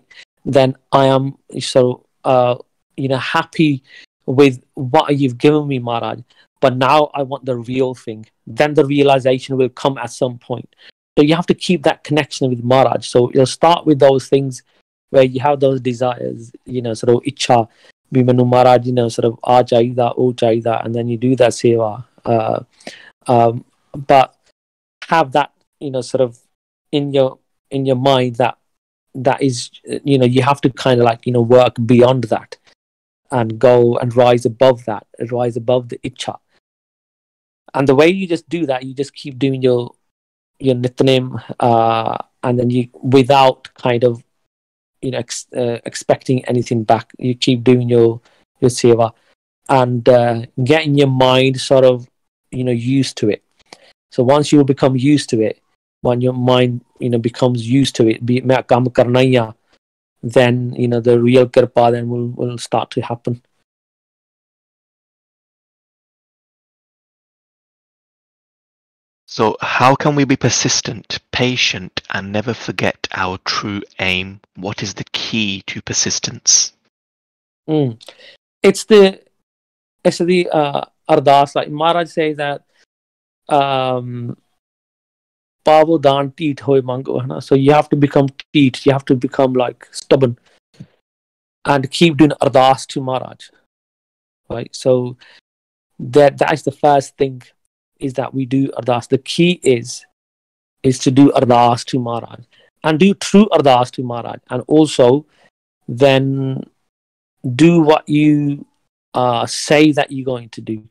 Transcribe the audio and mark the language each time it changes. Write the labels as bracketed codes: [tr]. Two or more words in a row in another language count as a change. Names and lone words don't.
[en] Then I am so happy with what you've given me, Maharaj. But now I want the real thing. Then the realization will come at some point. So you have to keep that connection with Maharaj. So you'll start with those things where you have those desires, sort of icha, [pa] ਭੀ ਮੈਨੂੰ ਮਹਾਰਾਜ, [en] sort of [pa] ਆ ਚਾਹੀਦਾ, ਓਹ ਚਾਹੀਦਾ, [en] and then you do that seva. But have that, sort of in your mind that is, you have to kind of like, work beyond that and go and rise above that, rise above the icha. And the way you just do that, you just keep doing your nitnem, and then you, without kind of, expecting anything back, you keep doing your seva, and getting your mind sort of, used to it. So once you become used to it, when your mind, becomes used to it, [pa] ਬਈ ਮੈਂ ਕੰਮ ਕਰਨਾ ਹੀ ਹੈ, [en] then the real kirpa then will start to happen. So how can we be persistent, patient, and never forget our true aim? What is the key to persistence? It's the ardas. Like Maharaj says that [pa] ਪਾਵੋ ਦਾਨ ਢੀਠ ਹੋਇ ਮਾਂਗੋ, ਹੈ ਨਾ? [en] So you have to become teet, you have to become like stubborn and keep doing ardas to Maharaj, right? So that is the first thing, is that we do ardas. The key is to do ardas to Maharaj and do true ardas to Maharaj, and also then do what you say that you're going to do.